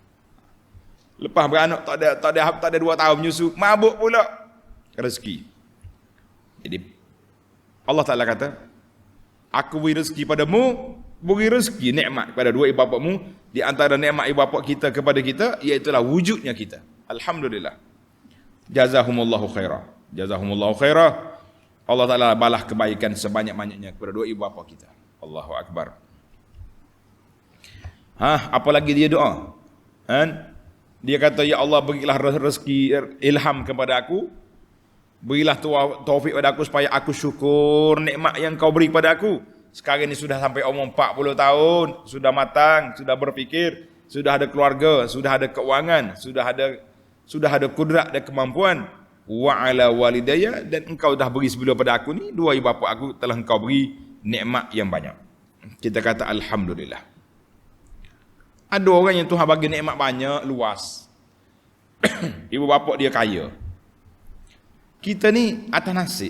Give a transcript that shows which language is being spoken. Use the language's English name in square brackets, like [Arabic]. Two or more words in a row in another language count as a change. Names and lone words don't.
[Malay] Lepas beranak tak ada 2 tahun menyusu, mabuk pula. Rezeki. Jadi Allah Taala kata, aku beri rezeki padamu, beri rezeki nikmat kepada dua ibu bapamu. Di antara nikmat ibu bapa kita kepada kita iaitulah wujudnya kita. Alhamdulillah. [Arabic] جزاهم الله خيرا. جزاهم الله خيرا. [Malay] Allah Taala balas kebaikan sebanyak-banyaknya kepada dua ibu bapa kita. [Arabic] الله أكبر. [Malay] Apalagi dia doa. Dia kata, ya Allah berilah rezeki ilham kepada aku. Berilah taufik pada aku supaya aku syukur nikmat yang kau beri kepada aku. Sekarang ni sudah sampai umur 40 tahun, sudah matang, sudah berfikir, sudah ada keluarga, sudah ada keuangan, sudah ada kudrat dan kemampuan. [Arabic] وعلى والديّ, [Malay] dan engkau dah beri sebelum pada aku ni, dua ibu bapa aku telah engkau beri nikmat yang banyak. Kita kata alhamdulillah. Ada orang yang Tuhan bagi nikmat banyak, luas. Ibu bapa dia kaya. Kita ni atas nasib.